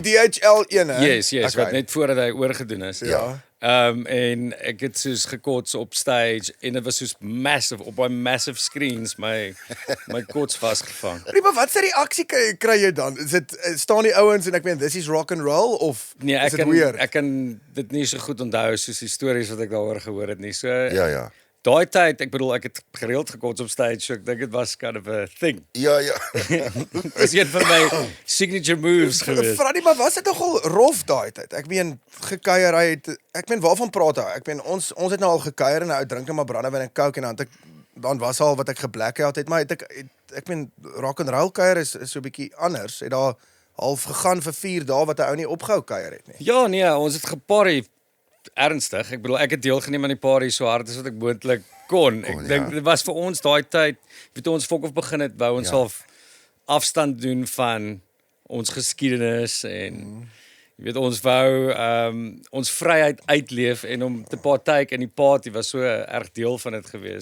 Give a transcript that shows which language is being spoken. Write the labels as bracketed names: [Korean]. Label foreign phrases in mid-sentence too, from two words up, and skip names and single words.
[Afrikaans] die DHL een, hè? Yes, wat net voordat hy oorgedoen is. Ja. En ek het soos gekots op stage en dit was soos massive op my massive screens my kots vasgevang. Maar wat se reaksie kry jy dan? Is dit staan die ouens en ek meen dis is [English] rock and roll [Afrikaans] of Nee, is dit weird? ek kan dit nie so goed onthou soos die stories wat ek daaroor gehoor het nie. So Ja. daai tyd, ek bedoel ek het gereeld gekots op stage, so ek dink dit was [English] kind of a thing. [Afrikaans] Ja. Dit was een van my [English] signature moves [Afrikaans] geweest. Freddie, maar was dit nogal rof daai tyd? Ek meen gekuierery het ek meen waarvan praat hy? Ek meen ons het nou al gekuier en 'n ou drink net maar brandewyn en coke en dan was al wat ek geblackout het, maar ek meen [English] rock and roll [Afrikaans] kuier is so 'n bietjie anders. Het daar half gegaan vir 4 dae wat 'n ou nie opgehou kuier het nie. Ja, nee, ons het geparty ernstig. Ek bedoel ek het deelgeneem aan die party so hard as wat ek moontlik kon. Ek dink dit was vir ons daai tyd, weet ons Fokhof begin het, wou ons half afstand doen van ons geskiedenis en jy weet ons wou ons vryheid uitleef en om te partyk in die party was so erg deel van dit gewees.